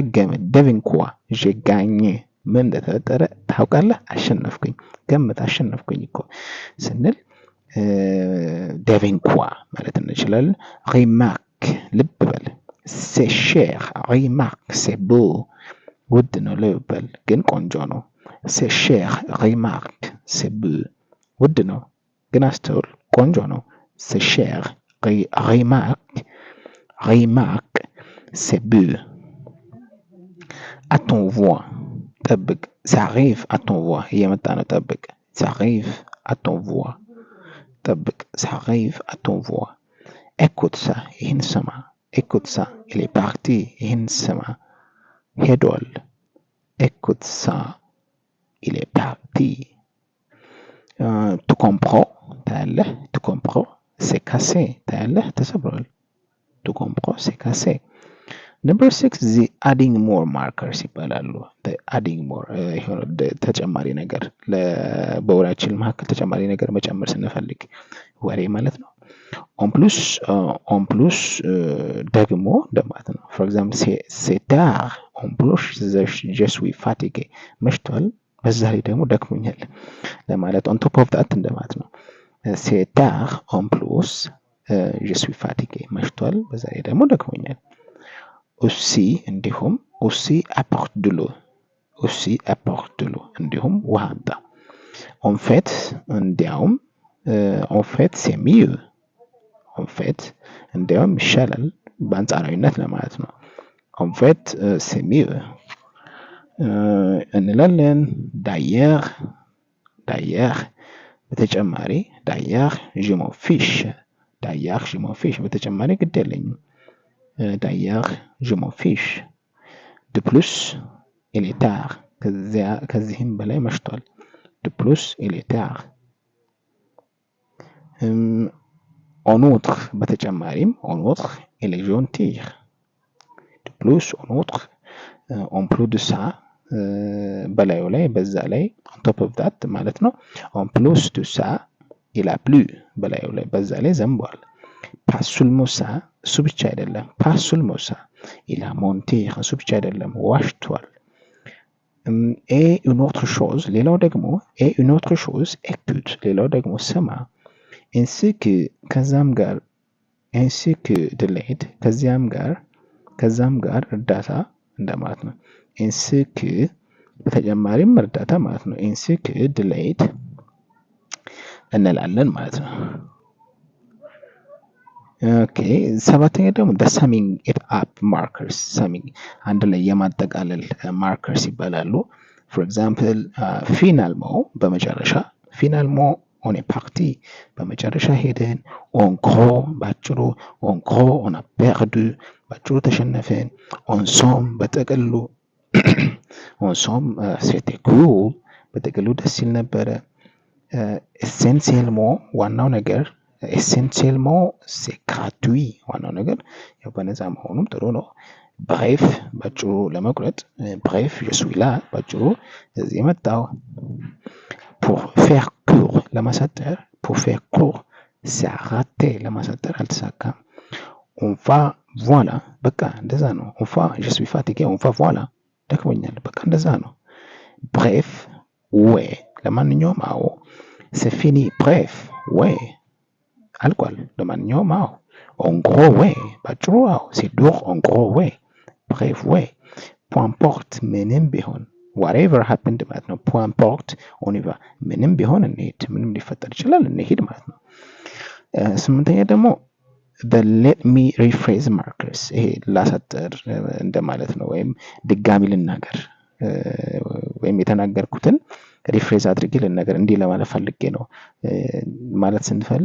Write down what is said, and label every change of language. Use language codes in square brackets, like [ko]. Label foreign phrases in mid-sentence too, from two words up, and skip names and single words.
[am] ገምት [fr] devine quoi j'ai gagné [am] ምን እንደተፈጠረ ታውቃለህ? አሸነፍኩኝ። ገምት አሸነፍኩኝ እኮ ስንል [fr] devine quoi [am] ማለት እንችላለን። remarque ልብ በል [fr] c'est cher remarque c'est beau [am] ውድ ነው ልብ በል ግን ቆንጆ ነው። [fr] c'est cher remarque c'est beau [am] ውድ ነው ግን አስተውል ቆንጆ ነው። [fr] c'est cher remarque c'est beau. À ton voix ጠብቅ ça arrive à ton voix [am] እየመጣ ነው ጠብቅ [fr] ça arrive à ton voix ጠብቅ ça arrive à ton voix. écoute ça [am] ይህን ስማ [fr] écoute ça il est parti [am] ይህን ስማ ሄዷል [fr] écoute ça il est parti. tu comprends ታያለህ tu comprends c'est cassé [am] ታያለህ ተሰብሯል [fr] tu comprends c'est cassé. [en] Number 6 the adding more markers ይባላሉ። the adding more [am] ተጨማሪ ነገር በወሬያችን መካከል ተጨማሪ ነገር መጨመር ስንፈልግ ወሬ ማለት ነው። [fr] en plus [am] ደግሞ እንደማለት ነው። [en] for example [fr] c'est tard en plus je suis fatigué [am] መሽቷል በዛ ላይ ደግሞ ደክሞኛል ለማለት [en] on top of that [am] እንደማለት ነው። [fr] c'est tard en plus je suis fatigué [am] መሽቷል በዛ ላይ ደግሞ ደክሞኛል። aussi እንዲሁም [fr] aussi apporte de l'eau [am] እንዲሁም ውሃ አምጣ። [fr] en fait እንዲያውም en fait c'est mieux en fait [am] እንዲያውም ይሻላል በአንጻራዊነት ለማለት ነው። [fr] en fait c'est mieux እንላለን። d'ailleurs በተጨማሪ d'ailleurs je m'en fiche [am] በተጨማሪ ግድ የለኝም። [fr] d'ailleurs je m'en fiche. de plus il est tard [am] ከዚህም በላይ መሽቷል። [fr] de plus il est tard. en outre በተጨማሪም en outre il est gentil. de plus en outre en plus de ça [am] በላዩ ላይ በዛ ላይ [en] on top of that [am] ማለት ነው። [fr] en plus de ça il a plu [am] በላዩ ላይ በዛ ላይ ዘንቧል። [fr] pas seulement ça [am] እሱ ብቻ አይደለም [fr] pas seulement ça il a menti [am] እሱ ብቻ አይደለም ዋሽቷል። [fr] et une autre chose [am] ሌላው ደግሞ [fr] et une autre chose écoute [am] ሌላው ደግሞ ስማ [fr] ainsi que [am] ከዛም ጋር [fr] ainsi que delayed [am] ከዛም ጋር እርዳታ እንደማለት ነው። [fr] ainsi que [am] በተጨማሪም እርዳታ ማለት ነው። [fr] ainsi que delayed [am] እንላለን ማለት ነው። ኦኬ ሰባተኛ ደግሞ [en] the summing it up markers [am] summing አንድ ላይ የማጠቃለል markers ይባላሉ። [en] for example [am] finalement በመጨረሻ [fr] finalement on est parti [am] በመጨረሻ ሄደን [fr] en gros [am] ባጭሩ [fr] en gros on a perdu [am] ባጭሩ ተሸነፈን [fr] en somme [am] በጥቅሉ [fr] en somme c'était cool [am] በጥቅሉ ደስ ይል ነበረ። essentiellement ዋናው ነገር [fr] essentiellement c'est gratuit [am] ዋናው ነገር ያው በነፃ መሆኑም ጥሩ ነው። bref ባጭሩ [fr] ለመቁረጥ bref je suis là [am] ባጭሩ እዚህ መጣሁ። [fr] pour faire court ለማሳጠር pour faire court c'est raté [am] ለማሳጠር አልተሳካም። [fr] on va voilà [am] በቃ እንደዛ ነው። [fr] on va je suis fatigué on va voilà [am] ደክሞኛል በቃ እንደዛ ነው። [fr] bref ouais [am] ለማንኛውም አዎ [fr] c'est fini bref ouais alqual [am] ለማንኛውም አዎ [fr] en gros ouais [am] ባጭሩ አዎ [fr] c'est dur en gros ouais bref ouais peu importe [am] ምንም ቢሆን [en] whatever happened [am] ማለት ነው። [fr] peu importe on y va [am] ምንም ቢሆን እንሂድ ምንም ሊፈጠር ይችላል እንሂድ ማለት ነው። ስምንተኛ ደግሞ [en] let me rephrase markers [am] ይሄ ላሳጥር እንደማለት ነው ወይም ድጋሚ ልናገር ወይም የተናገርኩትን ሪፍሬዝ አድርጌ ልናገር እንዲህ ለማለት ፈልጌ ነው ማለት ስንፈልግ